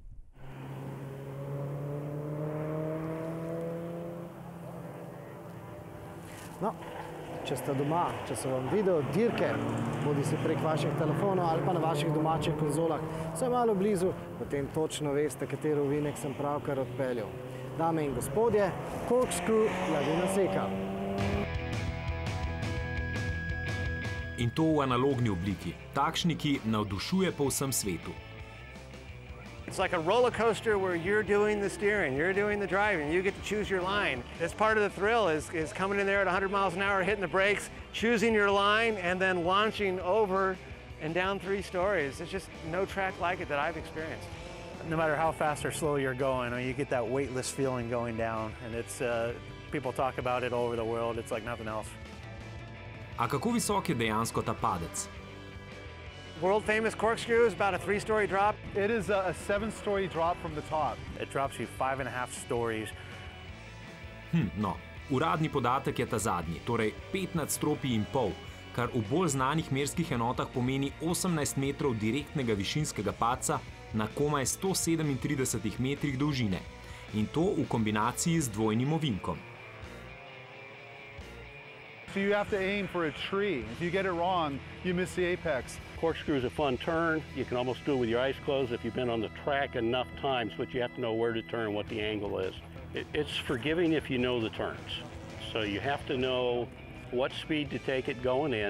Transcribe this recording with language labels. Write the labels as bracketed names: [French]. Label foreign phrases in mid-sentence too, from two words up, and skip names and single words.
[Slovenian] No, če ste doma, če so vam video dirke, bodi si prek vaših telefonov ali pa na vaših domačih konzolah, vse malo blizu, potem točno veste, kateri ovinek sem pravkar odpeljal. Dame in gospodje, corkscrew Laguna Seca. In to v analogni obliki, takšni, ki navdušuje po vsem svetu. [English] It's like a roller coaster where you're doing the steering, you're doing the driving, you get to choose your line. That's part of the thrill is coming in there at 100 miles an hour, hitting the brakes, choosing your line, and then launching over and down 3 stories. There's just no track like it that I've experienced. No matter how fast or slow you're going, you get that weightless feeling going down, and it's people talk about it all over the world. It's like nothing else. [Slovenian] A kako visok je dejansko ta padec? [English] World famous corkscrew is about a 3-story drop. It is a 7-story drop from the top. It drops you 5.5 stories. [Slovenian] No, uradni podatek je ta zadnji, torej 5 nadstropij in pol, kar v bolj znanih merskih enotah pomeni 18 metrov direktnega višinskega padca na komaj 137 metrih dolžine. In to v kombinaciji z dvojnim ovinkom. [English] So you have to aim for a tree. If you get it wrong, you miss the apex. Corkscrew is a fun turn. You can almost do it with your eyes closed if you've been on the track enough times, but you have to know where to turn, what the angle is. It's forgiving if you know the turns. So you have to know what speed to take it going in.